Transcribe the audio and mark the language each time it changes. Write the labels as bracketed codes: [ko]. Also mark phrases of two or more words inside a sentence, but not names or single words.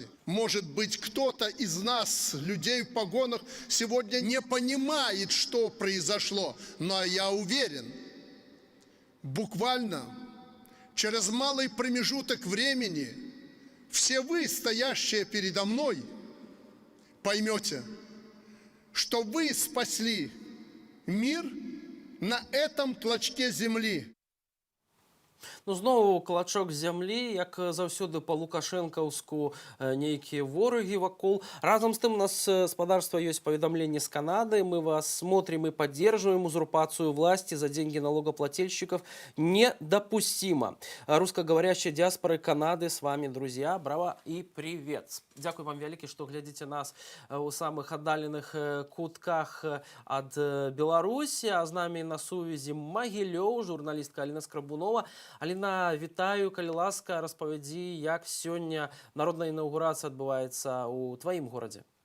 [ru] Может быть, кто-то из нас, людей в погонах, сегодня не понимает, что произошло, но я уверен, буквально через малый промежуток времени все вы, стоящие передо мной, поймете, что вы спасли мир на этом клочке земли. [be] Ну, зноў клачок зямлі, як заўсёды па-лукашэнкаўску нейкія ворагі вакол. Разам з тым у нас спадарства ёсць паведамленне з Канады. [ru] Мы вас смотрим и поддерживаем. Узурпацию власти за деньги налогоплательщиков недопустимо. Русскоговорящие диаспоры Канады с вами, друзья. Браво и привет. [be] Дякую вам вялікі, што глядзіце нас у самых аддаленых кутках ад Беларусі. А з намі на сувязі Магілёў, журналістка Аліна Скрабунова. Аліна, вітаю, калі ласка, распавядзі, як сёння народная інаўгурацыя адбываецца ў тваім горадзе.